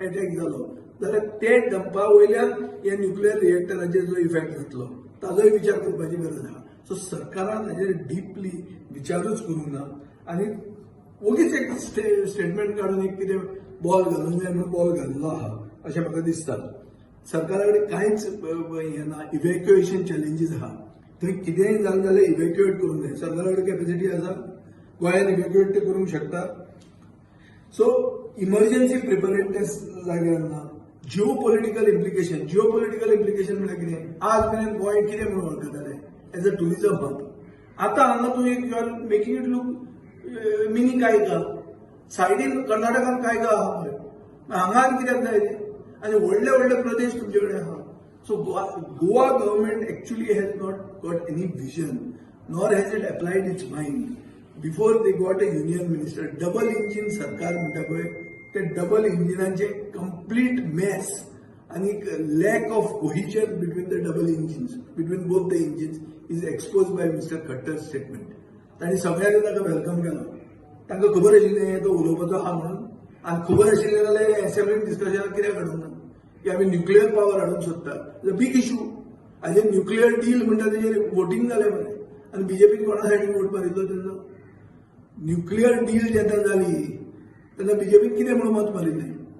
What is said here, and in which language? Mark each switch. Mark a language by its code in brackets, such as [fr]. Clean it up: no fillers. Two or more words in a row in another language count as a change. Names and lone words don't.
[kok] अटॅक जालो जाल्यार ते डंपा वयल्यान ह्या न्युक्लियर रिएक्टराचेर जो इफेक्ट जातलो ताजोय विचार करपाची गरज आहा सो सरकारान हाजेर डीपली विचारूच करूंक ना आनी ओगीच एक स्टेटमेंट काडून एक कितें बॉल घालूंक जाय म्हणून बॉल घाल्लो आहा अशें म्हाका दिसता सरकारा कडेन कांयच हें ना [en] evacuation challenges [kok] आहा थंय कितेंय जालें जाल्यार इव्हॅक्युएट करूंक जाय सरकारा कडेन कॅपॅसिटी आसा गोंयान इव्हॅक्युएट ते करूंक शकता सो [en] emergency preparedness [kok] जाग्यार ना [en] geo political implication [kok] म्हणजे कितें आज मेरेन गोंय कितें म्हणून वळखताले [en] as a tourism hub [kok] आतां हांगा तूं एक [en] you are making it look mini [kok] कायगा सायडीन कर्नाटकान कायगा आहा पळय हांगा आनी कित्याक जाय तें आनी व्हडले व्हडले प्रदेश तुमचे कडेन आहा [en] so Goa government actually has not got any vision nor has it applied its mind before they got a union minister double engine [kok] सरकार म्हणटा पळय ते [en] double engines complete mess आणि lack of cohesion between the double engines between both the engines is expose by Mister Khattar statement [kok] तांणी सगळ्यांनी ताका वेलकम केलो तांकां खबर आशिल्लें तो उलोवपाचो आहा म्हणून आनी खबर आशिल्लें जाल्यार एसेंब्लीन डिस्कशनाक कित्याक हाडूंक ना की आमी [en] nuclear power [kok] हाडूंक सोदता [en] big issue [kok] हाजेर [en] nuclear deal [kok] म्हणटा तेजेर वोटींग जालें मरे आनी बीजेपीन कोणा सायडीन वोट मारिल्लो तेन्ना [en] nuclear deal [kok] जेन्ना जाली तेन्ना बीजेपीन कितें म्हणून मत मारिल्लें